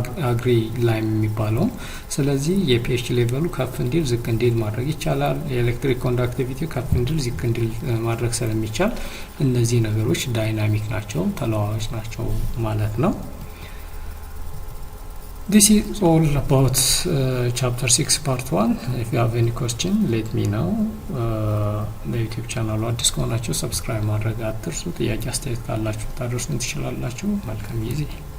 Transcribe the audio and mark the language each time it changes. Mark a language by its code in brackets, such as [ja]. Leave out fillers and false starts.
[am] አግሪ ላይም የሚባለው። ስለዚህ የፒኤች ሌቨሉ ከፍ እንዲል ዝቅ እንዲል ማድረግ ይቻላል። የኤሌክትሪክ ኮንዳክቲቪቲ ከፍ እንዲል ዝቅ እንዲል ማድረግ ስለሚቻል እነዚህ ነገሮች ዳይናሚክ ናቸው፣ ተለዋዋጭ ናቸው ማለት ነው። [en] This is all about chapter 6 part 1. If you have any question, let me know. [am] ለዩቲዩብ ቻናሉ አዲስ ከሆናችሁ ሰብስክራይብ ማድረግ አትርሱ። ጥያቄ አስተያየት ካላችሁ ታደርሱን ትችላላችሁ። መልካም ጊዜ